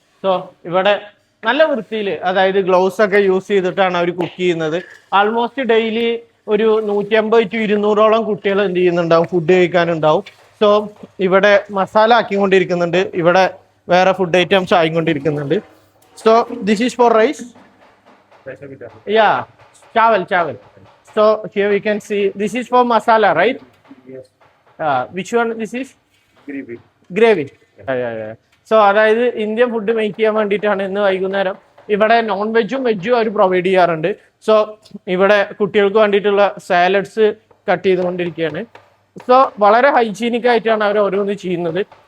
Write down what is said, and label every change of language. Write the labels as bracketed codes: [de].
[ml] So ഇവിടെ നല്ല വൃത്തിയിൽ, അതായത് ഗ്ലൗസ് ഒക്കെ യൂസ് ചെയ്തിട്ടാണ് അവർ കുക്ക് ചെയ്യുന്നത്. ആൾമോസ്റ്റ് ഡെയിലി ഒരു 150 to 200ഓളം കുട്ടികൾ എന്ത് ചെയ്യുന്നുണ്ടാവും, ഫുഡ് കഴിക്കാനുണ്ടാവും. സോ ഇവിടെ മസാല ആക്കിക്കൊണ്ടിരിക്കുന്നുണ്ട്, ഇവിടെ വേറെ food items ആയിക്കൊണ്ടിരിക്കുന്നുണ്ട്. [en] So this is for rice. Yeah, chawal. So here we can see this is for masala, right? Yes. Which one this is? Gravy. Yeah. [ml] So അതായത് Indian food make ചെയ്യാൻ വേണ്ടിയിട്ടാണ് ഇന്ന് വൈകുന്നേരം ഇവിടെ non വെജും വെജും അവർ provide ചെയ്യാറുണ്ട്. So ഇവിടെ കുട്ടികൾക്ക് വേണ്ടിയിട്ടുള്ള സാലഡ്സ് കട്ട് ചെയ്തുകൊണ്ടിരിക്കുകയാണ്. സോ വളരെ ഹൈജീനിക് ആയിട്ടാണ് അവർ ഓരോന്ന് ചെയ്യുന്നത്.